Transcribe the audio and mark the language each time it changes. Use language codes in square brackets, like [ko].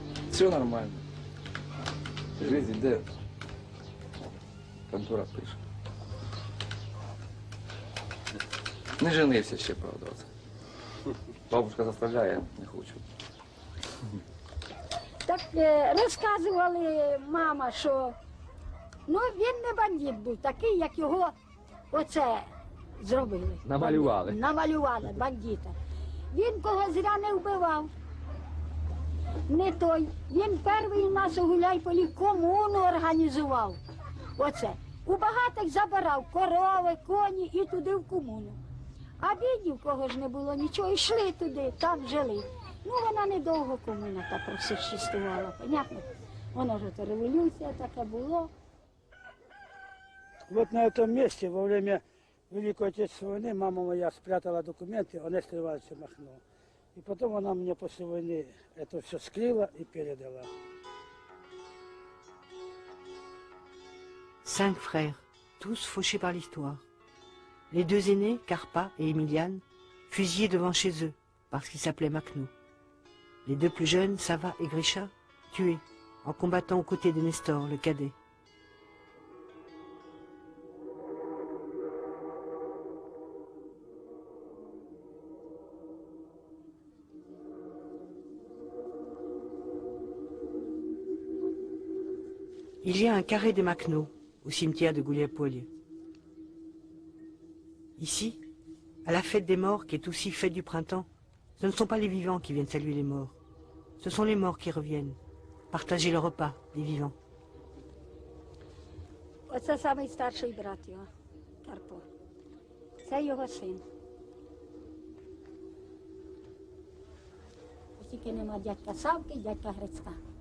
[uk] Все нормально. Жизнь йде. Контора пише. Не женився ще, правда. Бабушка заставляє, не хочу. Так розказували мама, що ну, він не бандит був, такий, як його оце зробили. Намалювали. Намалювали бандита. Він кого зря не вбивав. Не той. Він перший у нас у Гуляйполі комуну організував. Оце. У багатих забирав корови, коні і туди в комуну. А бідні, в кого ж не було нічого, йшли туди, там жили. Ну, вона недовго комуна так просуществувала, понятно? Воно ж це революція таке було. [ru] Вот на этом месте во время Великой Отечественной войны мама моя спрятала документы, Онест Ивановича Махно. И потом она мне после войны это все скрыла и передала. [fr] 5 frères, tous fauchés par l'histoire. Les 2 aînés, Carpa et Emiliane, fusillés devant chez eux, parce qu'ils s'appelaient Machno. Les 2 plus jeunes, Sava et Grisha, tués, en combattant aux côtés de Nestor, le cadet. Il y a un carré des Machno au cimetière de Gouliapolie. Ici, à la fête des morts, qui est aussi fête du printemps, ce ne sont pas les vivants qui viennent saluer les morts. Ce sont les morts qui reviennent, partager le repas des vivants. [uk] Оце самий старший брат його, Карпо. Це його син. Тільки нема дядька Савки, дядька Грицька.